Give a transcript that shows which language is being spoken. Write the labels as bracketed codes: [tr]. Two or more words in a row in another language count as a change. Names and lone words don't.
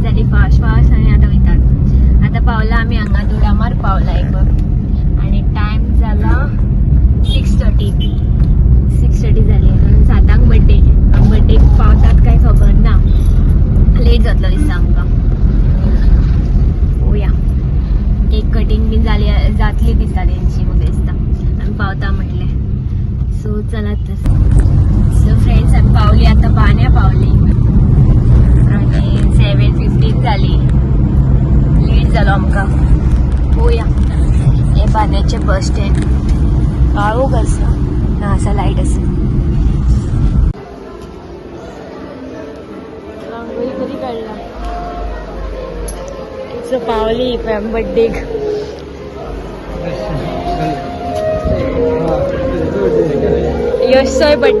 [kok] फास्ट फास्ट आणि आता वयतात. आता पावला आम्ही हांगा दुडामार पावला एक बघ आणि टाइम झाला 6:30 झाली. 7:00 बड्डे पावतात काय खबर ना, लेट जातलो दिसता आमकां. होया [en] cake cutting [kok] बी जातली दिसता तेंची मग दिसता आम्ही पावता म्हटले. सो चला [en] so friends [kok] आम्ही पावली आता बाण्या पावली आणि 7:15 झाली. लेट जालो आमकां. होया हे बाण्याचे [en] bus stand. [kok] काळोख आसा ना असा लाईट आसा. रांगोळी कधी काढला पावली बर्थडे. यशचा बर्थडे.